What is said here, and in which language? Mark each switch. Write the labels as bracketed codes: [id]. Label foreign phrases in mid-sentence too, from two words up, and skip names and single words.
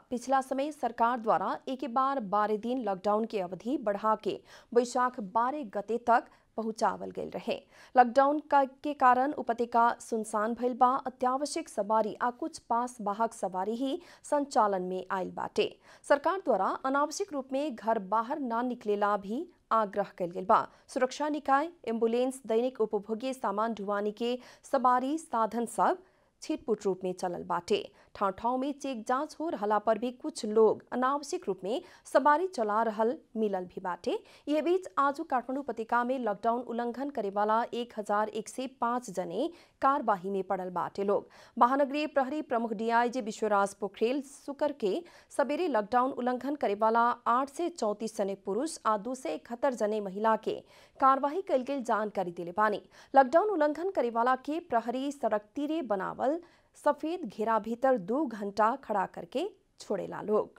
[bho] पिछला समय सरकार द्वारा एक बार 12 दिन लॉकडाउन की अवधि बढ़ा के वैशाख 12 गते तक पहुंचावल गए रहे। लॉकडाउन के कारण उपत्यका सुनसान भइल बा। अत्यावश्यक सवारी आ कुछ पास वाहक सवारी ही संचालन में आयल बाटे। सरकार द्वारा अनावश्यक रूप में घर बाहर ना निकलेला भी आग्रह कल गया बा। सुरक्षा निकाय, एम्बुलेंस, दैनिक उपभोग्य सामान ढुवानी के सवारी साधन सब छिटपुट रूप में चलल बाटे। ठाव ठाव में चेक जांच हो रहा पर भी कुछ लोग अनावश्यक रूप में सवारी चला रहल मिलल भी बाटे। ये बीच आज काठमांडू उपत्यका में लॉकडाउन उल्लंघन करे वाला 1105 जने कार्यवाही में पड़ल बाटे लोग। महानगरीय प्रहरी प्रमुख डीआईजी विश्वराज पोखरेल शुक्र के सवेरे लॉकडाउन उल्लंघन करे वाला 834 जने पुरुष आ 271 जने महिला के कार्यवाही कल गेल जानकारी दिले बानी। लॉकडाउन उल्लंघन करे वाला के प्रहरी सड़क तीरे बनावल सफेद घेरा भीतर 2 घंटा खड़ा करके छोड़ेला लोग।